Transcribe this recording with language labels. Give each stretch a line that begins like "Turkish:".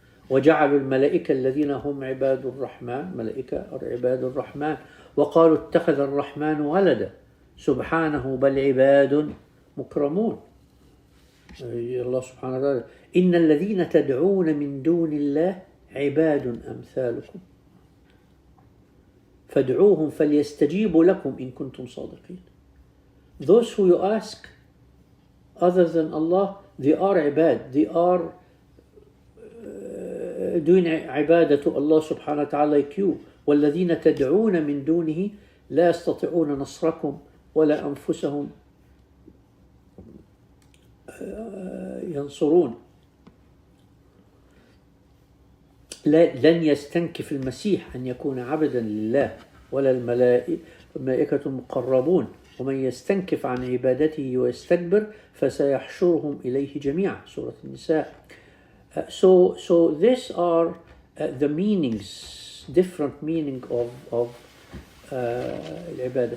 Arabic: وجعلوا الملائكة الذين هم عباد الرحمن, ملائكة أو عباد الرحمن, وقالوا اتخذ الرحمن ولدا سبحانه بل عباد مكرمون. الله سبحانه وتعالى إن الذين تدعون من دون الله عباد أمثالكم فادعوهم فليستجيبوا لكم إن كنتم صادقين.
English: Those who you ask other than Allah, they are ibad, they are doing عبادة to Allah subhanahu wa ta'ala like you.
Arabic: والذين تدعون من دونه لا يستطيعون نصركم ولا أنفسهم ينصرون. لن يستنكف المسيح أن يكون عبدا لله ولا الملائكة المقربون ومن يستنكف عن عبادته ويستكبر فسيحشرهم إليه جميعا. سورة النساء.
English: So these are the meanings, different meaning of العبادة.